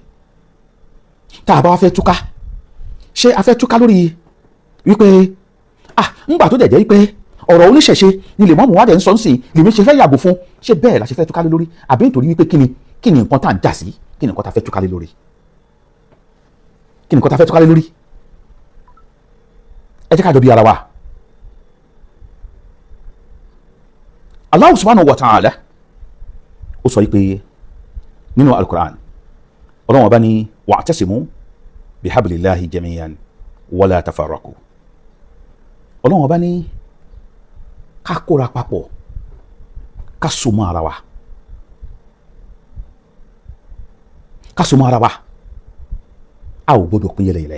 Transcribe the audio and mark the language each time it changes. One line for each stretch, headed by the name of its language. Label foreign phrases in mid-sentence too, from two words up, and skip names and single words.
Yoruba: tá a bá wá fẹ́ túká ṣé a fẹ́ túká lórí wípé ńgbà tó dẹ̀ jẹ́ wípé ọ̀rọ̀ oníṣẹ̀ṣe ni lè mọ́mù wádẹ̀ ń sọ sí lèmi ṣe fẹ́ yàgò fún ṣé bẹ́ẹ̀ la ṣe fẹ́ túká lé lórí àbí nítorí wípé kí ni nǹkan tá à ń jà sí kí ni nǹkan tá a fẹ́ túká lé lórí kí ni nǹkan tá a fẹ́ túká lé lórí. ẹ jẹ́ ká jọ bí ara wa.
Arabic: الله سبحانه وتعالى
Yoruba: ó sọ pé nínú al-Qur'an Ọlọ́run Ọba ní
Arabic: واعتصموا بحبل الله جميعا ولا تفرقوا.
Yoruba: Ọlọ́run Ọba ní ká kóra papọ̀ ká so mọ́ ara wa a ò gbọdọ̀ pín yẹlẹyẹlẹ.